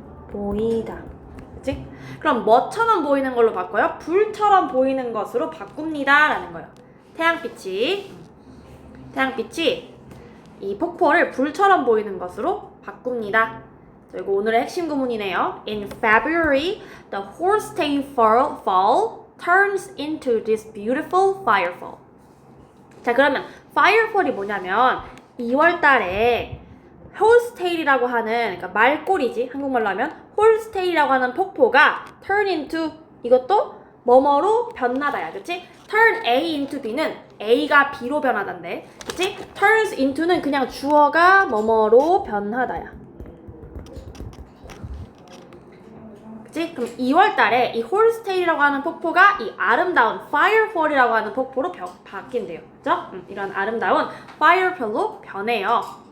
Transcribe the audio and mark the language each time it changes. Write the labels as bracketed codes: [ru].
[ko] 보이다. 그치? 그럼 뭐처럼 보이는 걸로 바꿔요? 불처럼 보이는 것으로 바꿉니다 라는 거예요. 태양빛이 이 폭포를 불처럼 보이는 것으로 바꿉니다. 자, 이거 오늘의 핵심 구문이네요. [en] In February, the Holstein Fall turns into this beautiful firefall. [ko] 자, 그러면 firefall이 뭐냐면 2월 달에 홀스테일이라고 하는, 그러니까 말꼬리지, 한국말로 하면 홀스테일이라고 하는 폭포가 [en] turn into, [ko] 이것도 뭐뭐로 변하다야, 그치? [en] turn A into B [ko] 는 A가 B로 변하단데, 그치? [en] turns into [ko] 는 그냥 주어가 뭐뭐로 변하다야. 그치? 그럼 2월 달에 이 홀스테일이라고 하는 폭포가 이 아름다운 firefall이라고 하는 폭포로 바뀐대요. 그죠? 이런 아름다운 firefall로 변해요.